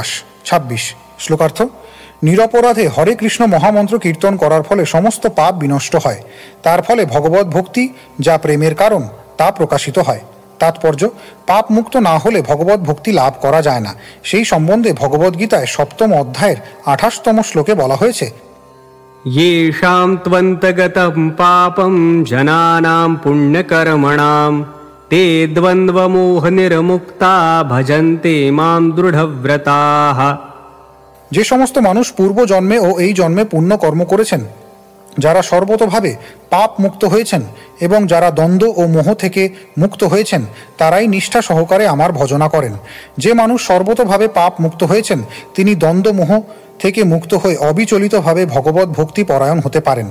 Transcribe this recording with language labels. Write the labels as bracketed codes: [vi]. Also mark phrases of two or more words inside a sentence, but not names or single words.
[bn] 26 শ্লোকার্থ: নিরপরাধে হরে কৃষ্ণ মহামন্ত্র কীর্তন করার ফলে সমস্ত পাপ বিনষ্ট হয়। তার ফলে ভগবত ভক্তি যা প্রেমের কারণ তা প্রকাশিত হয়। তাৎপর্য: পাপ মুক্ত না হলে ভগবত ভক্তি লাভ করা যায় না। সেই সম্বন্ধে ভগবদ্গীতায় 7ম অধ্যায়ের 28তম শ্লোকে বলা হয়েছে, [sa] येषां त्वन्तगतं पापं जनानां पुण्यकर्मणां ते द्वन्द्वमोहनिर्मुक्ता भजन्ते मां दृढव्रताः। [bn] যে সমস্ত মানুষ পূর্ব জন্মে ও এই জন্মে পুণ্য কর্ম করেছেন, যারা সর্বতোভাবে পাপ মুক্ত হয়েছেন এবং যারা দ্বন্দ্ব ও মোহ থেকে মুক্ত হয়েছেন, তারাই নিষ্ঠা সহকারে আমার ভজনা করেন। যে মানুষ সর্বতোভাবে পাপ মুক্ত হয়েছেন তিনি দ্বন্দ্ব মোহ থেকে মুক্ত হয়ে অবিচলিতভাবে ভগবত ভক্তি পরায়ণ হতে পারেন।